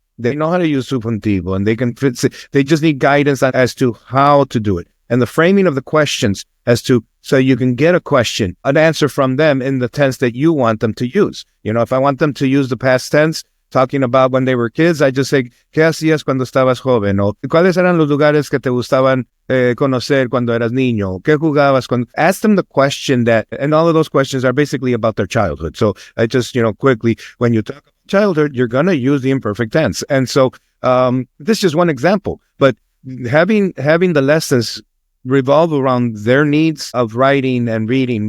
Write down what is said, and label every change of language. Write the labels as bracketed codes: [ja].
[en] They know how to use subjuntivo, and they just need guidance as to how to do it. And the framing of the questions so you can get an answer from them in the tense that you want them to use. If I want them to use the past tense, talking about when they were kids, I just say, [es] ¿qué hacías cuando estabas joven? O ¿cuáles eran los lugares que te gustaban conocer cuando eras niño? ¿Qué jugabas? [en] Ask them the question and all of those questions are basically about their childhood. So I just, quickly, when you talk about childhood, you're going to use the imperfect tense. And so this is just one example, but having the lessons revolve around their needs of writing and reading.